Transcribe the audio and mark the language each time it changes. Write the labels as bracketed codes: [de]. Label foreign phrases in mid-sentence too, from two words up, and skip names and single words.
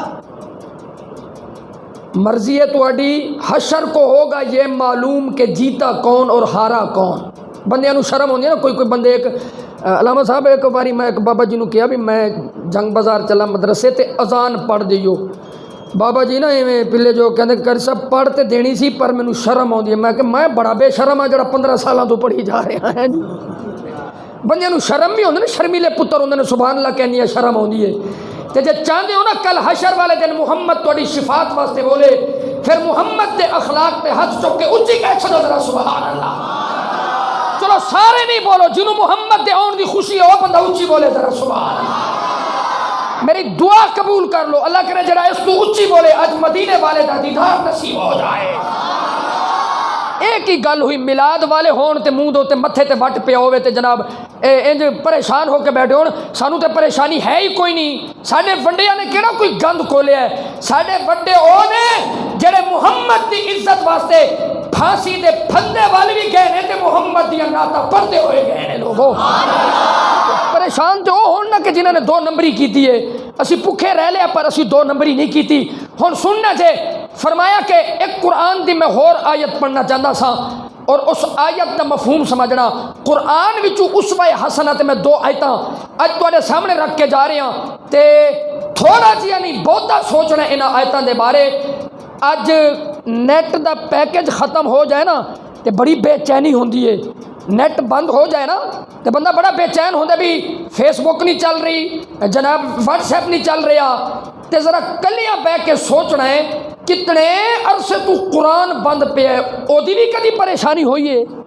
[pa] مرضی ہے تواڈی، [ur] حشر کو ہوگا یہ معلوم کہ جیتا کون اور ہارا کون. [pa] بندیاں نو شرم ہوندی ہے نا، کوئی بندے ایک علامہ صاحب ایک باری میں ایک بابا جی نو کہا بھی میں جنگ بازار چلا مدرسے تے اذان پڑھ دیو. بابا جی نا ایویں پلے جو کہندے کر سب پڑھ تے دینی سی پر مینوں شرم ہوندی ہے. میں کہ میں بڑا بے شرم ہاں جڑا 15 سالاں تو پڑھی جا رہا ہے. بندیاں نو شرم بھی ہوندی نا، شرمیلے پتر ہوندے نے [ar] سبحان اللہ [pa] کہنی ہے شرم ہوندی ہے. تے جے چاہندے ہو نا کل حشر والے دن محمد تواڈی شفاعت واسطے بولے، پھر محمد دے اخلاق تے ہاتھ چک کے اونچی کہہ چھڑو ذرا [ar] سبحان اللہ. [pa] چلو سارے نہیں بولو، جنوں محمد دے آن دی خوشی ہو بندہ اونچی بولے ذرا [ar] سبحان اللہ. [pa] میری دعا قبول کر لو، اللہ کرے جڑا اس تو اونچی بولے اج مدینے والے دا دیدار نصیب ہو جائے. ایک ہی گل ہوئی، میلاد والے ہون تے منہ دو تے متھے تے وٹ پیا ہوئے تے جناب انج پریشان ہو کے بیٹھے ہون. سانو تے پریشانی ہے ہی کوئی نہیں، ساڈے وڈیاں نے کیڑا کوئی گند کھولیا ہے. ساڈے وڈے او نے جڑے محمد دی عزت واسطے پھانسی دے پھندے والے بھی گئے نے تے محمد دی نعتاں پڑھتے ہوئے گئے نے. لوگوں پریشان تو ہون نا کہ جنہاں نے 2 نمبری کیتی ہے. اسی بھکھے رہ لیا پر اسی 2 نمبری نہیں کیتی. ہن سننا جے فرمایا کہ ایک قرآن دی میں اور آیت پڑھنا چاہتا سا اور اس آیت کا مفہوم سمجھنا. قرآن وچوں اسوہ حسنہ تے میں 2 آیتاں اج تواڈے سامنے رکھ کے جا رہے ہاں تے تھوڑا جہا نہیں بہتا سوچنا انہاں آیتاں دے بارے. اج نیٹ دا پیکج ختم ہو جائے نا تے بڑی بے چینی ہوندی ہے. نیٹ بند ہو جائے نا تے بندہ بڑا بے چین ہوندا بھی فیس بک نہیں چل رہی، جناب واٹس ایپ نہیں چل رہا. تے ذرا کلیاں بہ کے سوچنا ہے کتنے عرصے تو قرآن بند پہ ہے، اودی بھی کدی پریشانی ہوئی ہے.